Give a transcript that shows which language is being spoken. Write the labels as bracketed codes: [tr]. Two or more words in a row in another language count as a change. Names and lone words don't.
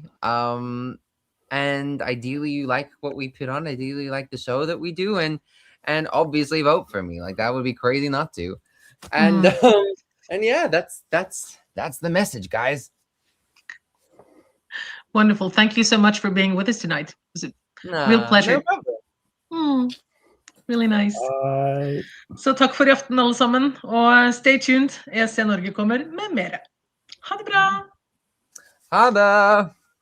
[en] And ideally you like what we put on, ideally you like the show that we do, and obviously vote for me. Like that would be crazy not to. And and yeah, that's the message, guys. Wonderful. Thank you so much for being with us tonight. It was a real pleasure. No problem. Really nice. Bye. [no] Så takk for I aften alle sammen, og [en] stay tuned. [no] ESC Norge kommer med mer. Ha det bra! Ha det!